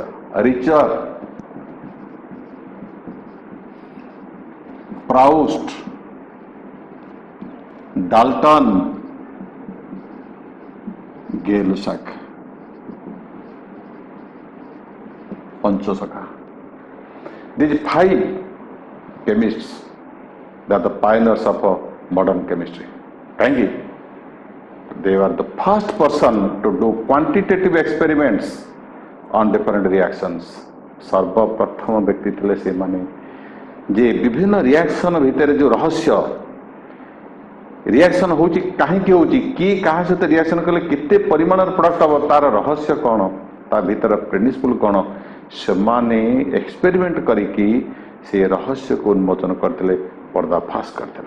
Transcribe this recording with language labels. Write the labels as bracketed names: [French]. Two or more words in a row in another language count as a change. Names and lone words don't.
[Odia] ରିଚର୍ଡ, ପ୍ରାଉଷ୍ଟ, ଡାଲ୍ଟନ, ଗେ-ଲୁସାକ୍, ପଞ୍ଚସଖା. [English] These 5 chemists, they are the pioneers of modern chemistry. [Odia] କାହିଁକି? [English] They were the first person to do quantitative experiments on different reactions. [Odia] ସର୍ବପ୍ରଥମ ବ୍ୟକ୍ତି ଥିଲେ ସେମାନେ ଯେ ବିଭିନ୍ନ ରିଆକ୍ସନ ଭିତରେ ଯେଉଁ ରହସ୍ୟ, ରିଆକ୍ସନ ହେଉଛି କାହିଁକି ହେଉଛି, କିଏ କାହା ସହିତ ରିଆକ୍ସନ କଲେ କେତେ ପରିମାଣର ପ୍ରଡକ୍ଟ ହେବ, ତାର ରହସ୍ୟ କ'ଣ, ତା ଭିତର ପ୍ରିନ୍ସିପଲ୍ କ'ଣ, ସେମାନେ ଏକ୍ସପେରିମେଣ୍ଟ କରିକି ସେ ରହସ୍ୟକୁ ଉନ୍ମୋଚନ କରିଥିଲେ, ପର୍ଦ୍ଦାଫାଶ କରିଥିଲେ.